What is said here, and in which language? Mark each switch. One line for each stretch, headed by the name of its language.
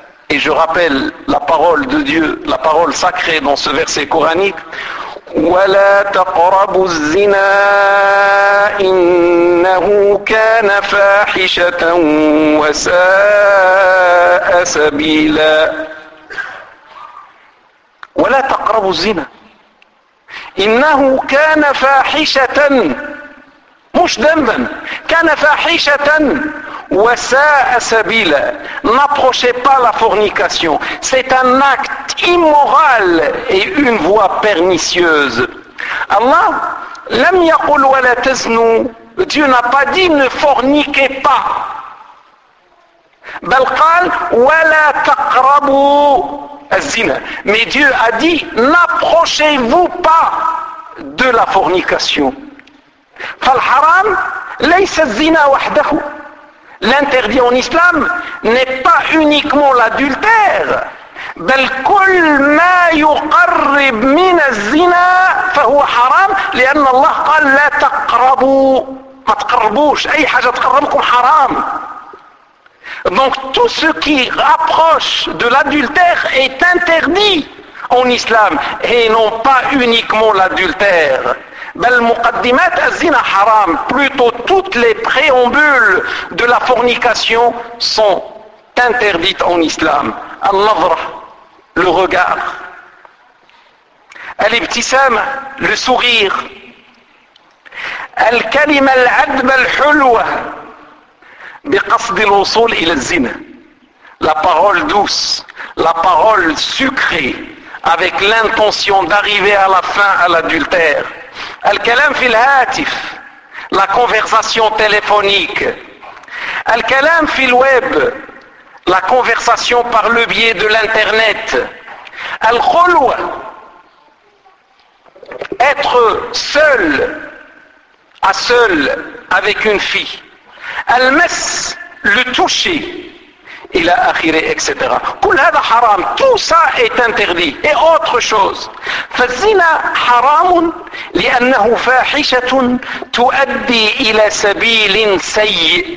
French: Et je rappelle la parole de Dieu, la parole sacrée dans ce verset coranique.
Arabic: ولا تقربوا الزنا إنه كان فاحشة وساء سبيلا. ولا تقربوا الزنا إنه كان فاحشة, مش ذنبا, كان فاحشة وساء سبيلا.
French: N'approchez pas la fornication. C'est un acte immoral et une voie pernicieuse. Allah
Arabic: لم يقل ولا تزنوا.
French: Dieu n'a pas dit ne forniquez pas.
Arabic: بل قال ولا تقربوا الزنا.
French: Mais Dieu a dit n'approchez-vous pas de la fornication.
Arabic: فالحرام ليس الزنا وحده.
French: L'interdit en islam n'est pas uniquement l'adultère.
Arabic: بل كل ما يقرب من الزنا فهو حرام لأن الله قال لا تقربوا. ما تقربوش. أي حاجة تقربكم حرام.
French: Donc tout ce qui approche de l'adultère est interdit en islam et non pas uniquement l'adultère.
Arabic: بل مقدمات الزنا حرام.
French: Plutôt toutes les préambules de la fornication sont interdites en islam. النظرة, le regard. الابتسامة, le sourire.
Arabic: الكلمة العذبة الحلوة بقصد الوصول إلى الزنا.
French: La parole douce, la parole sucrée, avec l'intention d'arriver à la fin à l'adultère.
Arabic: الكلام في الهاتف,
French: la conversation téléphonique.
Arabic: الكلام في الويب,
French: la conversation par le biais de l'internet. الخلوة, être seul, à seul avec une fille. المس, le toucher,
Arabic: إلى آخره,
French: etc.
Arabic: كل هذا حرام.
French: Tout ça est interdit. Et autre chose.
Arabic: فالزنا حرام لأنه فاحشة تؤدي إلى سبيل سيء.